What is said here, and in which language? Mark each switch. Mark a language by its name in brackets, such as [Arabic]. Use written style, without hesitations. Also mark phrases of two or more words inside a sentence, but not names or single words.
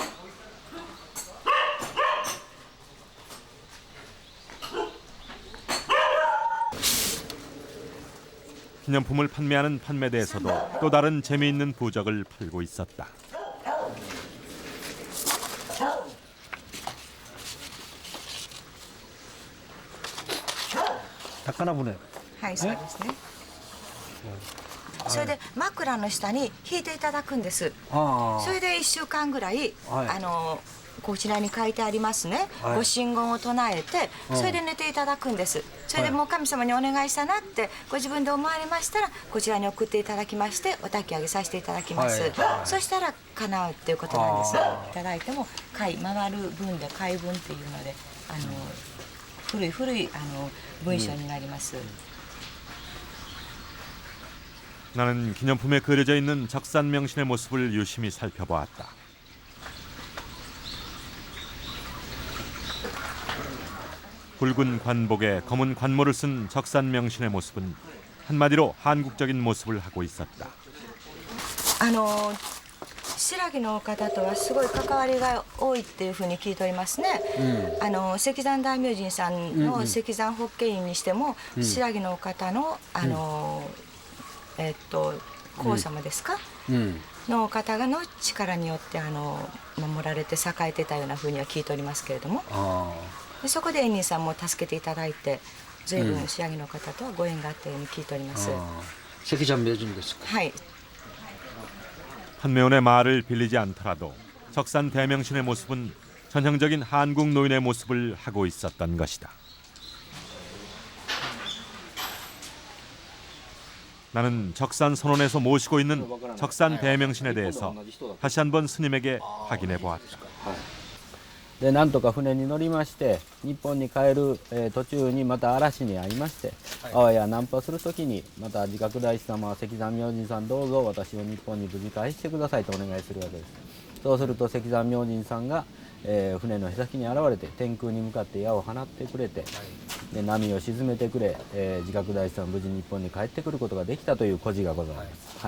[Korean] 기념품을 판매하는 판매대에서도 또 다른 재미있는 부적을 팔고 있었다. 닭가나보네. [Japanese] はい、そうですね。それで枕の下に引いていただくんです。それで1週間ぐらい、こちらに書いてありますね、ご神言を唱えて、それで寝ていただくんです。それでもう神様にお願いしたなってご自分で思われましたら、こちらに送っていただきまして、お焚き上げさせていただきます。そしたら叶うっていうことなんです。いただいても回回る分で回分っていうので、古い文章になります。 [Korean] 나는 기념품에 그려져 있는 적산 명신의 모습을 유심히 살펴보았다. 붉은 관복에 검은 관모를 쓴 적산 명신의 모습은 한마디로 한국적인 모습을 하고 있었다. [Japanese] 白木の方とはすごい関わりが多いっていうふうに聞いておりますね。石山大明神さんの石山法華院にしても、白木の方の皇様ですか、の方の力によって守られて栄えてたようなふうには聞いておりますけれども、でそこで円仁さんも助けていただいて、随分白木の方とはご縁があったように聞いております。石山明神ですか。はい。 [Korean] 판매원의 말을 빌리지 않더라도 적산 대명신의 모습은 전형적인 한국 노인의 모습을 하고 있었던 것이다. 나는 적산 선원에서 모시고 있는 적산 대명신에 대해서 다시 한번 스님에게 확인해 보았다. [Japanese] でなんとか船に乗りまして日本に帰る、途中にまた嵐に遭いまして、あわやナンパする時にまた自覚大師様は関山明神さんどうぞ私を日本に無事返してくださいとお願いするわけです。そうすると関山明神さんが、船のへさきに現れて天空に向かって矢を放ってくれて、で波を沈めてくれ、自覚大師さん無事日本に帰ってくることができたという故事がございます。